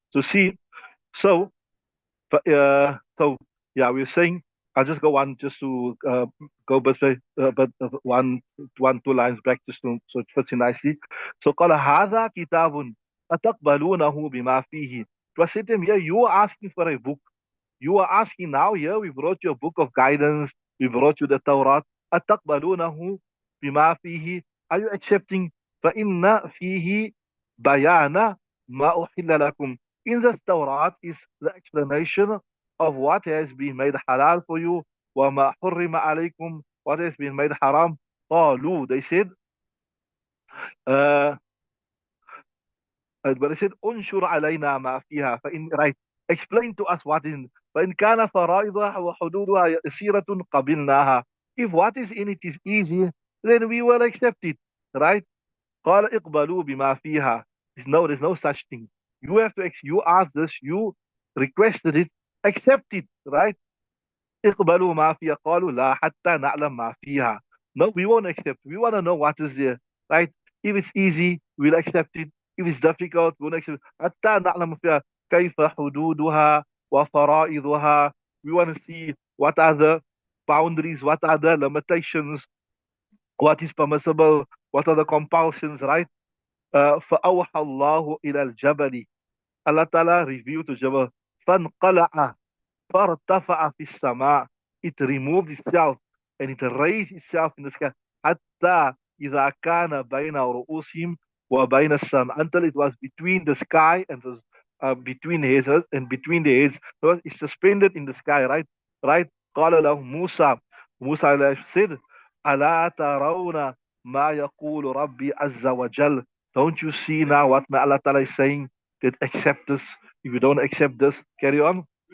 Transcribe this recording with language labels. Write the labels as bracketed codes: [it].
[en] So see, so so yeah, we are saying. I'll just go on just to go one, 2 lines back just to, so it fits in nicely. [ar] So قال هذا كتاب أتقبلونه بما فيه. [en] It was said to him, yeah, you are asking for a book. You are asking now here, we brought you a book of guidance, we brought you the Torah. [ar] أتقبلونه بما فيه. [en] Are you accepting? [ar] فإن فيه بيان ما أحل لكم. [en] In the Torah is the explanation of what has been made halal for you, [ar] وما حرم عليكم, [en] what has been made haram. قالوا, they said, uh, but they said, [ar] انشر علينا ما فيها. [en] فإن, right, explain to us what is. [ar] فإن كان فرائضها وحدودها يسيرة قبلناها. [en] If what is in it is easy, then we will accept it, right? [ar] قال اقبلوا بما فيها. [en] There's no such thing. You have to, you asked this, you requested it, accept it, right? [ar] اقبلوا ما فيها. قالوا لا حتى نعلم ما فيها. [en] No, we won't accept. We want to know what is there, right? If it's easy, we'll accept it. If it's difficult, we won't accept it. [ar] حتى نعلم فيها كيف حدودها وفرائضها. [en] We want to see what are the boundaries, what are the limitations, what is permissible, what are the compulsions, right? [ar] فأوحى الله إلى الجبل. [en] Allah Ta'ala revealed to Jabal. [ar] فانقلع فارتفع في السماء. [en] It removed itself and it raised itself in the sky. [ar] حتى إذا كان بين رؤوسهم وبين السماء. [en] Until it was between the sky and the between his and between the heads. So it's suspended in the sky, right? [ar] Right? قال له موسى. [en] Musa said, [ar] ألا ترون ما يقول ربي عز وجل. [en] Don't you see now what my Allah Ta'ala is saying? That accept this. If you don't accept this, carry on.